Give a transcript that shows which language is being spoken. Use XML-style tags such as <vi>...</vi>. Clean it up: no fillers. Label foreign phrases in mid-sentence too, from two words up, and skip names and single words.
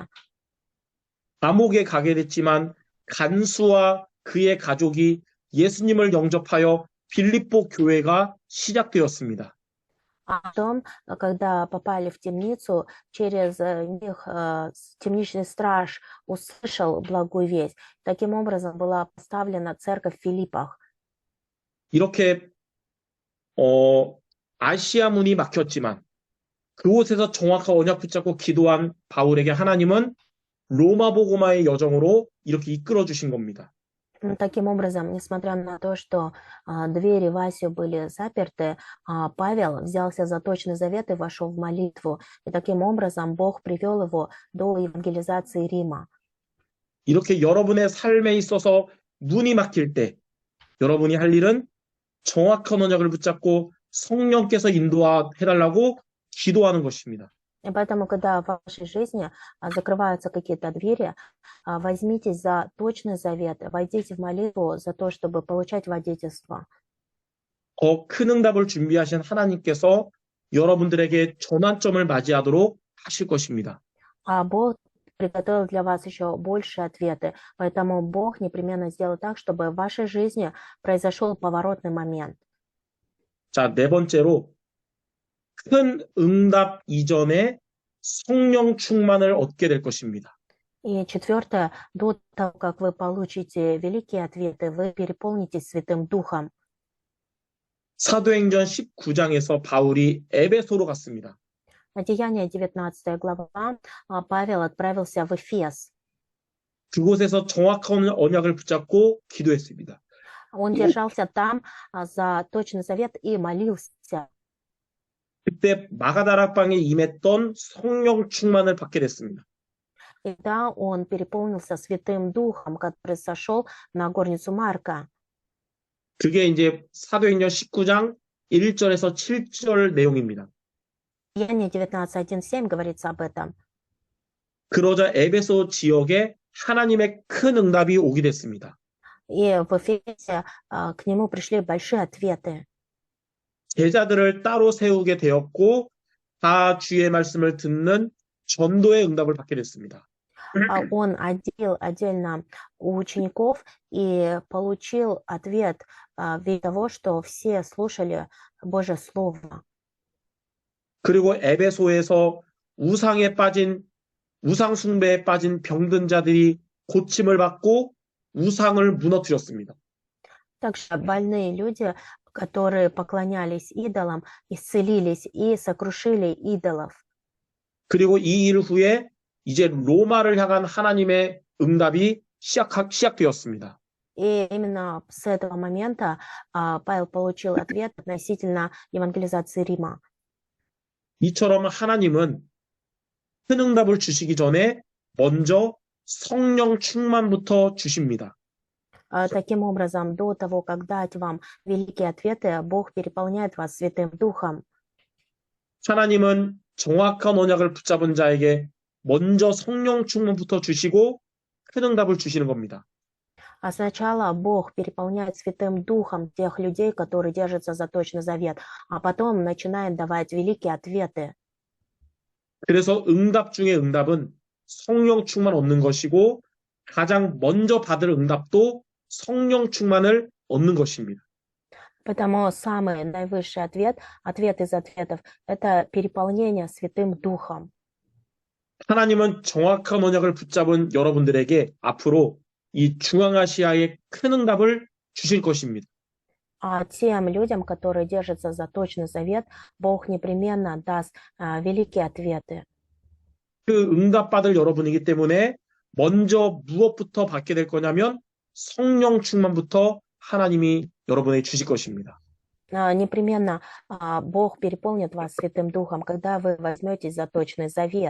<ko>감옥에 가게 됐지만 간수와 그의 가족이 예수님을 영접하여 빌립보 교회가 시작되었습니다.</ko> <ru>А потом, когда попали в темницу, через них темничный страж услышал благую весть. Таким образом была поставлена церковь в Филиппах.</ru> <ko>이렇게 아시아 문이 막혔지만 그곳에서 정확한 언약 붙잡고 기도한 바울에게 하나님은 로마 복음화의 여정으로 이렇게 이끌어 주신 겁니다.</ko> <ru>Таким образом, несмотря на то, что двери в Асию были заперты, Павел взялся за точный завет и вошел в молитву. И таким образом Бог привел его до евангелизации Рима.</ru> <ko>이렇게 여러분의 삶에 있어서 문이 막힐 때 여러분이 할 일은 정확한 언약을 붙잡고 성령께서 인도해달라고 기도하는 것입니다.</ko> <ru>И поэтому, когда в вашей жизни закрываются какие-то двери, возьмитесь за точный завет, войдите в молитву за то, чтобы получать водительство.</ru> <ko>더 큰 응답을 준비하신 하나님께서 여러분들에게 전환점을 맞이하도록 하실 것입니다.</ko> <ru>А Бог приготовил для вас еще больше ответы, поэтому Бог непременно сделает так, чтобы в вашей жизни произошел поворотный момент.</ru> <ko>자, 네 번째로 큰 응답 이전에 성령 충만을 얻게 될 것입니다.</ko> <ru>И четвертое, до того, как вы получите великие ответы, вы переполнитесь Святым Духом.</ru> <ko>사도행전 19장에서 바울이 에베소로 갔습니다.</ko> <ru>Деяние 19 глава, Павел отправился в Эфес.</ru> <ko>그곳에서 정확한 언약을 붙잡고 기도했습니다.</ko> <ru>Он держался там за точный завет и молился.</ru> <ko>그때 마가다락방에 임했던 성령 충만을 받게 됐습니다.</ko> <ru>И да, он переполнился Святым Духом, который сошел на горницу Марка.</ru> <ko>그게 이제 사도행전 19장 1절에서 7절 내용입니다.</ko> <ru>Деяние 19:1-7 говорится об этом.</ru> <ko>그러자 에베소 지역에 하나님의 큰 응답이 오게 됐습니다.</ko> <ru>И в Эфесе к нему пришли большие ответы.</ru> <ko>제자들을 따로 세우게 되었고 다 주의 말씀을 듣는 전도의 응답을 받게 됐습니다.</ko> <ru>Он отделил отдельно у учеников и получил ответ в виде того, что все слушали Божье Слово.</ru> <ko>그리고 에베소에서 우상 숭배에 빠진 병든 자들이 고침을 받고 우상을 무너뜨렸습니다.</ko> <ru>Также больные люди, которые поклонялись идолам, исцелились и сокрушили идолов.</ru> <ko>그리고 이 일 후에 이제 로마를 향한 하나님의 응답이 시작되었습니다.</ko> <ru>И именно с этого момента Павел получил ответ относительно евангелизации Рима.</ru> <ko>이처럼 하나님은 큰 응답을 주시기 전에 먼저 성령 충만부터 주십니다.</ko> <ru>Таким образом, до того, как дать вам великие ответы, Бог переполняет вас Святым Духом.</ru> <ko>하나님은 정확한 언약을 붙잡은 자에게 먼저 성령 충만부터 주시고 큰 응답을 주시는 겁니다.</ko> <ru>А сначала Бог переполняет Святым Духом тех людей, которые держатся за точный завет, а потом начинает давать великие ответы.</ru> <ko>그래서 응답 중에 응답은 성령 충만 얻는 것이고 가장 먼저 받을 응답도 성령 충만을 얻는 것입니다.</ko> <ru>Поэтому самый наивысший ответ из ответов, это переполнение Святым Духом.</ru> <ko>하나님은 정확한 언약을 붙잡은 여러분들에게 앞으로 이 중앙아시아의 큰 응답을 주실 것입니다.</ko> <ru>А тем людям, которые держатся за точный завет, Бог непременно даст великие ответы.</ru> <ko>그 응답받을 여러분이기 때문에 먼저 무엇부터 받게 될 거냐면 성령 충만부터 하나님이 여러분에게 주실 것입니다.</ko> <ru>Непременно Бог переполнит вас Святым Духом, когда вы возьметесь за точный завет.</ru>